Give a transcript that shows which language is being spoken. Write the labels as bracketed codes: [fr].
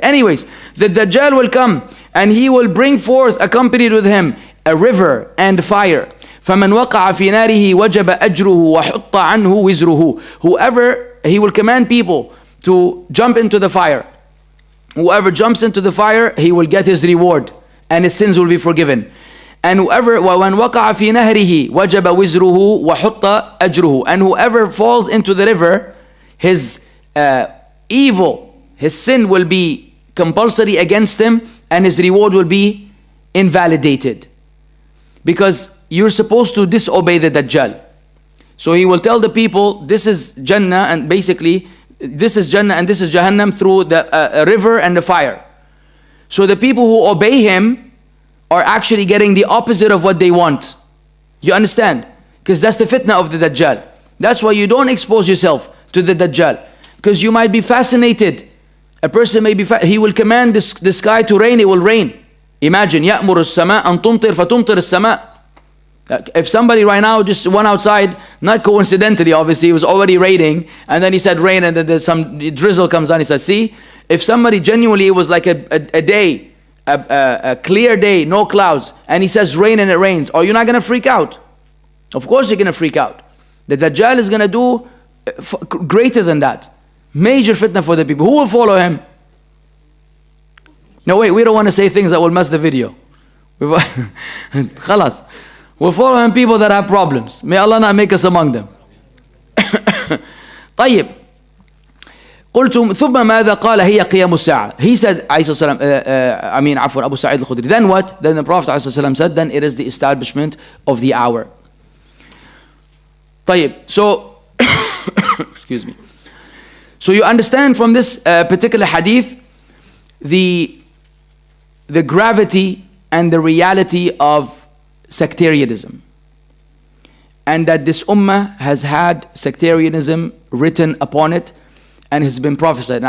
[en] Anyways, the Dajjal will come, and he will bring forth, accompanied with him, a river and fire. [ar] فَمَنْ وَقَعَ فِي نَارِهِ وَجَبَ أَجْرُهُ وَحُطَّ عَنْهُ وِزْرُهُ. [en] Whoever, he will command people to jump into the fire. Whoever jumps into the fire, he will get his reward, and his sins will be forgiven. And whoever, [ar] وَمَنْ وَقَعَ فِي نَهْرِهِ وَجَبَ وِزْرُهُ وَحُطَّ أَجْرُهُ. [en] And whoever falls into the river, his evil, his sin will be compulsory against him, and his reward will be invalidated. Because you're supposed to disobey the Dajjal. So he will tell the people, this is Jannah, and basically, this is Jannah and this is Jahannam through the river and the fire. So the people who obey him are actually getting the opposite of what they want. You understand? Because that's the fitna of the Dajjal. That's why you don't expose yourself to the Dajjal, because you might be fascinated. A person may be, he will command the sky to rain, it will rain. [ar] Imagine, يَأْمُرُ السَّمَاءَ أَن تُمْطِرْ فَتُمْطِرِ السَّمَاء. [en] If somebody right now just went outside, not coincidentally obviously, it was already raining, and then he said rain, and then some drizzle comes down, he said, see, if somebody genuinely, it was like a day, a clear day, no clouds, and he says rain and it rains, are you not going to freak out? Of course you're going to freak out. The Dajjal is going to do greater than that. Major fitna for the people. Who will follow him? No, wait, we don't want to say things that will mess the video. Khalas. We'll follow him people that have problems. May Allah not make us among them. [ar] طيب. قلت ثم ماذا قال هي قيام الساعة. [en] He said, عفوا, Abu Sa'id al-Khudri. Then what? Then the Prophet ﷺ said, then it is the establishment of the hour. طيب. So, excuse me. So you understand from this particular hadith the gravity and the reality of sectarianism, and that this ummah has had sectarianism written upon it and has been prophesied.